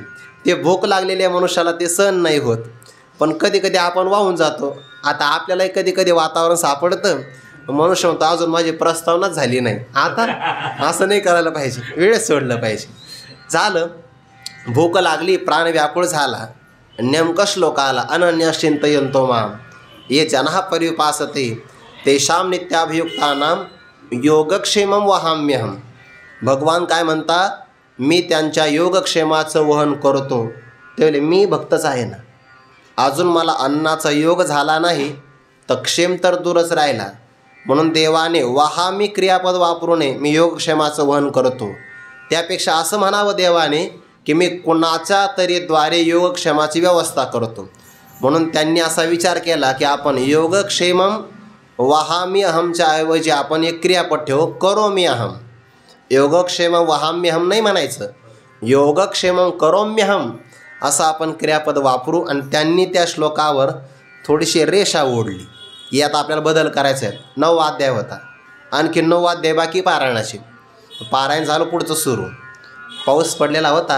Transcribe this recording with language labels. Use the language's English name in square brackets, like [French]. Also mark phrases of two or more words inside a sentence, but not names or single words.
[Marathi] ते भूक लागलेल्या मनुष्याला ते सहन नाही होत. पण कधी कधी आपण वाहून जातो. आता आपल्यालाही कधी कधी वातावरण सापडतं, मनुष्य म्हणतो अजून माझी प्रस्तावनाच झाली नाही. आता असं नाही करायला पाहिजे, वेळेस सोडलं पाहिजे. झालं, भूक लागली, प्राण व्याकुळ झाला. नेमका श्लोक आला, [Sanskrit] अनन्य चिंतयन्तो माम ये जनः परिपासते तेषां नित्याभियुक्तानां योगक्षेमं वहाम्यहम्. [Marathi] भगवान काय म्हणतात, मी त्यांच्या योगक्षेमाचं वहन करतो. ते बोले मी भक्तच आहे ना, अजून मला अन्नाचा योग झाला नाही तर क्षेम तर दूरच राहिला. म्हणून देवाने वहामी क्रियापद वापरू नये, मी योगक्षेमाचं वहन करतो. त्यापेक्षा असं म्हणावं देवाने की मी कुणाच्या तरी द्वारे योगक्षेमाची व्यवस्था करतो. म्हणून त्यांनी असा विचार केला की आपण [Sanskrit] योगक्षेमम वहामी [Marathi] अहमच्या ऐवजी आपण एक क्रियापद ठेवू, [Sanskrit] करोमी अहम. योगक्षेमम वहाम्यहम [Marathi] नाही म्हणायचं, [Sanskrit] योगक्षेमम करोम्यहम [Marathi] असं आपण क्रियापद वापरू. आणि त्यांनी त्या श्लोकावर थोडीशी रेषा ओढली. यात आपल्याला बदल करायचा आहे. 9 अध्याय होता, आणखी 9 अध्याय बाकी पारायणाचे. पारायण झालं, पुढचं सुरू. पाऊस पडलेला होता.